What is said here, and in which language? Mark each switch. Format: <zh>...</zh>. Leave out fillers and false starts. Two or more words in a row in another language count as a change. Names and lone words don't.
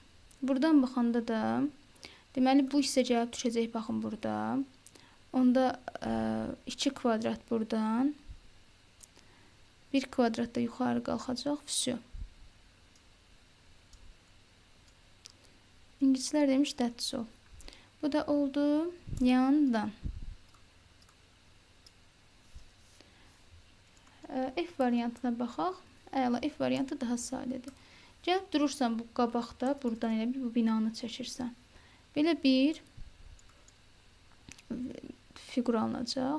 <az>Buradan baxanda da, deməli, bu hissə gəlib düşəcək, baxın, burada. Onda 2 kvadrat buradan, 1 kvadrat da yuxarı qalxacaq, vəsə. İngilislər demiş,</az> <en>that's all.</en> <az>Bu da oldu yandan. F variantına baxaq. Əla, F variantı daha sadədir. Gəlib durursan bu qabaqda, buradan elə bir bu binanı çəkirsən. Belə bir fiqur alınacaq.</az>